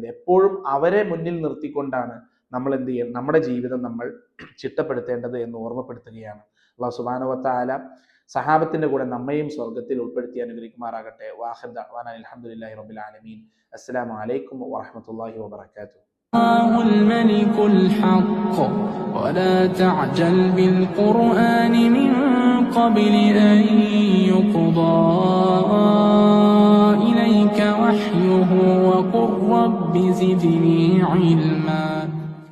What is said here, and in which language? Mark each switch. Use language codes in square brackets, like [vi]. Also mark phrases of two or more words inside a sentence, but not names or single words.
[ml] എപ്പോഴും അവരെ മുന്നിൽ നിർത്തിക്കൊണ്ടാണ് നമ്മൾ എന്ത് ചെയ്യണം, നമ്മുടെ ജീവിതം നമ്മൾ ചിട്ടപ്പെടുത്തേണ്ടത് എന്ന് ഓർമ്മപ്പെടുത്തുകയാണ്. [ar] الله سبحانه وتعالى [ml] സഹാബത്തിന്റെ കൂടെ നമ്മയും സ്വർഗത്തിൽ ഉൾപ്പെടുത്തി അനുഗ്രഹിക്കുമാറാകട്ടെ. [ar] وآخر دعوانا الحمد لله رب العالمين. السلام عليكم ورحمة الله وبركاته. الملك الحق ولا تعجل بالقرآن من قبل أن يقضى إليك وحيه وقل رب زدني علما.